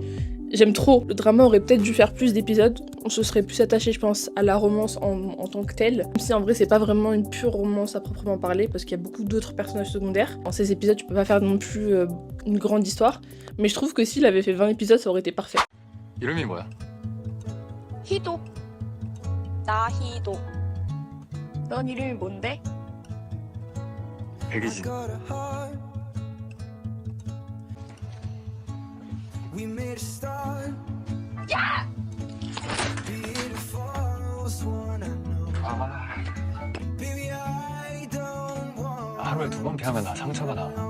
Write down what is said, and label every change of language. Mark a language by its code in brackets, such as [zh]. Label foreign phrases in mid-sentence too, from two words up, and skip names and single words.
[fr] J'aime trop. Le drama aurait peut-être dû faire plus d'épisodes. On se serait plus attaché, je pense, à la romance en tant que telle. Même si en vrai, c'est pas vraiment une pure romance à proprement parler, parce qu'il y a beaucoup d'autres personnages secondaires. Dans ces épisodes, tu peux pas faire non plus une grande histoire. Mais je trouve que s'il avait fait 20 épisodes, ça aurait été parfait. [ko] 이름이 뭐야? 희도. 나 희도. 넌 이름이 뭔데? 백이진. 하루에 2번 피하면 나 상처가 나.